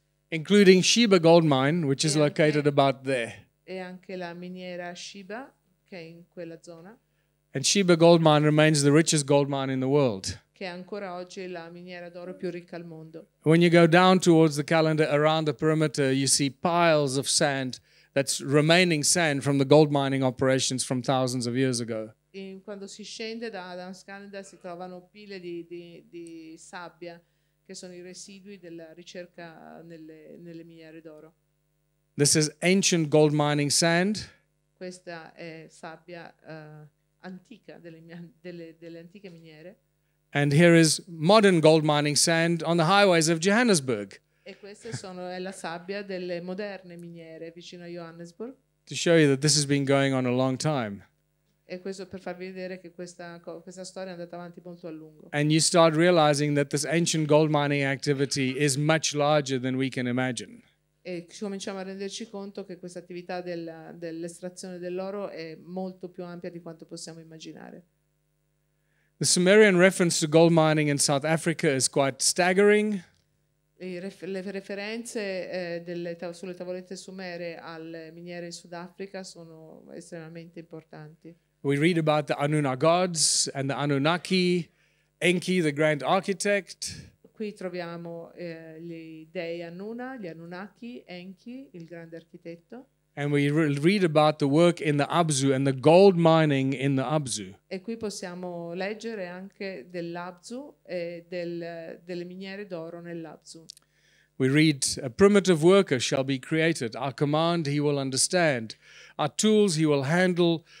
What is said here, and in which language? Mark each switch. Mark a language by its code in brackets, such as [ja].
[en] Including Sheba Gold Mine, which is located about there. [it] E anche la miniera Sheba, che è in quella zona. [en] And Sheba Gold Mine remains the richest gold mine in the world. [it] Che è ancora oggi la miniera d'oro più ricca al mondo. [en] When you go down towards the calendar, around the perimeter, you see piles of sand. That's remaining sand from the gold mining operations from thousands of years ago. [it] Quando si scende da Adam's Calendar si trovano pile di sabbia, che sono i residui della ricerca nelle miniere d'oro. [en] This is ancient gold mining sand. [it] Questa è sabbia antica delle antiche miniere. [en] And here is modern gold mining sand on the highways of Johannesburg. [it] E queste è la sabbia delle moderne miniere vicino a Johannesburg. [en] To show you that this has been going on a long time. [it] E questo per farvi vedere che questa storia è andata avanti molto a lungo. [en] And you start realizing that this ancient gold mining activity is much larger than we can imagine. [it] E cominciamo a renderci conto che questa attività dell'estrazione dell'oro è molto più ampia di quanto possiamo immaginare. [en] The Sumerian reference to gold mining in South Africa is quite staggering. [it] Le referenze sulle tavolette sumere alle miniere in Sudafrica sono estremamente importanti. [en] We read about the Anuna gods and the Anunnaki, Enki, the grand architect. [it] Qui troviamo gli dei Anuna, gli Anunnaki, Enki, il grande architetto. [en] And we read about the work in the Abzu and the gold mining in the Abzu. [it] E qui possiamo leggere anche dell'Abzu e delle miniere d'oro nell'Abzu. [en] We read, a primitive worker shall be created. Our command he will understand. Our tools he will handle.